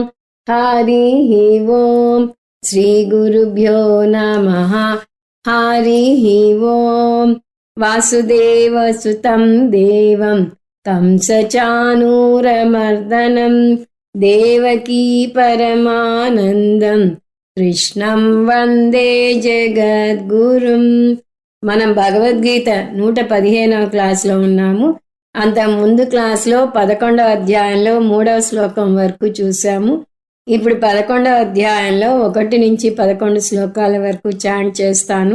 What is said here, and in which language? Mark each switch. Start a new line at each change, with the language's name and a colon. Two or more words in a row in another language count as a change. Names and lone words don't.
Sanskrit: हरिः ओम्। श्रीगुरुभ्यो नमः। हरिः ओम्। वासुदेवसुतं देवं कंसचाणूरमर्दनं देवकी परमानन्दं కృష్ణం వందే జగద్గురుం.
Telugu: మనం భగవద్గీత 115వ క్లాస్లో ఉన్నాము. అంత ముందు క్లాస్లో 11వ అధ్యాయంలో 3వ శ్లోకం వరకు చూసాము. ఇప్పుడు 11వ అధ్యాయంలో 1 నుంచి 11 శ్లోకాల వరకు చాంట్ చేస్తాను.